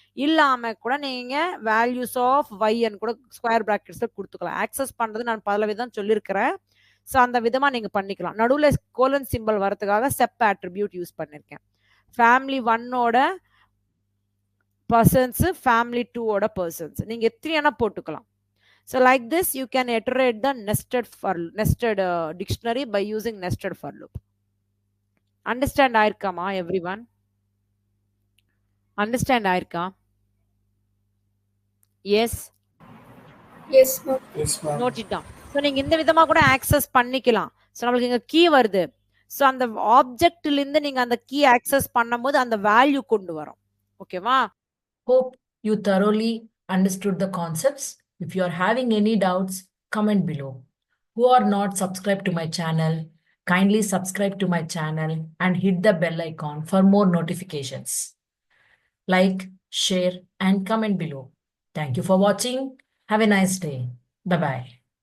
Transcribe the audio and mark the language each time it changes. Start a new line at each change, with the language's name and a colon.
Tamil: இல்லாம கூட நீங்க வேல்யூஸ் ஆஃப் y கூட ஸ்கொயர் பிராக்கெட்ஸ்ல கொடுத்துக்கலாம். ஆக்சஸ் பண்றது நான் பல விதம் சொல்லியிருக்கிறேன். ஸோ அந்த விதமா நீங்க பண்ணிக்கலாம். நடுவுல கோலன் சிம்பிள் வரதுக்காக செப் ஆட்ரிபியூட் யூஸ் பண்ணிருக்கேன். ஃபேமிலி 1ஓட பர்சன்ஸ், ஃபேமிலி 2ஓட பர்சன்ஸ் நீங்க எத்தனை போட்டுக்கலாம்.
English: So like this you can iterate the nested dictionary by using nested for loop.
Tamil: Understand ஆயிருக்காமா everyone? Understand ஆயிருக்கா?
English: Yes. Yes, ma'am. Note it down.
Tamil: So நீங்க இந்த விதமா கூட access பண்ணிக்கலாம். So நமக்கு இங்க key வருது. So அந்த ஆப்ஜெக்ட்ல இருந்து நீங்க அந்த key access பண்ணும்போது அந்த வேல்யூ கொண்டு வரும். ஓகேவா?
English: Hope you thoroughly understood the concepts. If you are having any doubts, comment below. Who are not subscribed to my channel, kindly subscribe to my channel and hit the bell icon for more notifications. Like, share and comment below. Thank you for watching. Have a nice day. Bye-bye.